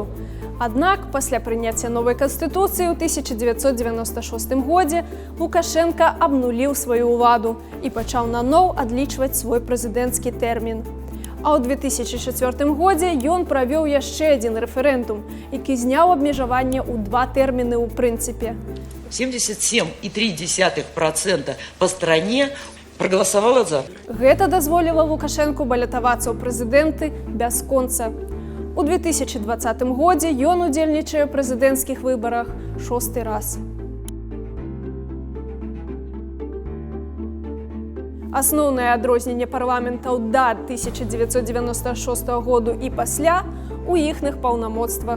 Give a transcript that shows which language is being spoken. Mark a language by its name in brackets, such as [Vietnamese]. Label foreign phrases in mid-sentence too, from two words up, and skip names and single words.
[Belarusian] Аднак, пасля прыняцця новай Канстытуцыі ў 1996 годзе Лукашенко абнуліў сваю ўладу і пачаў наноў адлічваць свой прэзідэнцкі тэрмін. А ў 2004 годзе ён правёў яшчэ адзін рэферэндум, які зняў абмежаванне ў 2 тэрміны ў прынцыпе. [Russian] 77,3% по стране проголосовало за. [Belarusian] Гэта дазволіла Лукашэнку балятавацца ў прэзідэнты бясконца. У 2020 годзе ён удзельнічае ў прэзідэнцкіх выбарах 6-й раз. Асноўнае адрозненне парламентаў да 1996 году і пасля у іхных паўнамоцтвах.